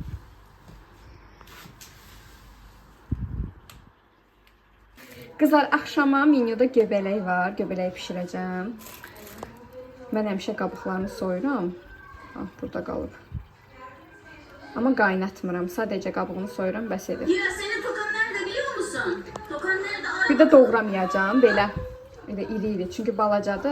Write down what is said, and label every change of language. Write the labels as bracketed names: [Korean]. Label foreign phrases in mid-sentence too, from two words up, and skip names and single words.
[Azerbaijani] Kızlar, axşama menyuda göbələk var. Göbələk pişirəcəm. Mən həmişə qabıqlarını soyuram. Burada qalıb. Ama qaynatmıram. Sadəcə qabığını soyuram, bəs edir. [Turkish] Ya senin tokan nerede biliyor musun? Tokan nerede? [Azerbaijani] Bir də doğramayacağım belə. Elə iri-iri. Çünki balacadır.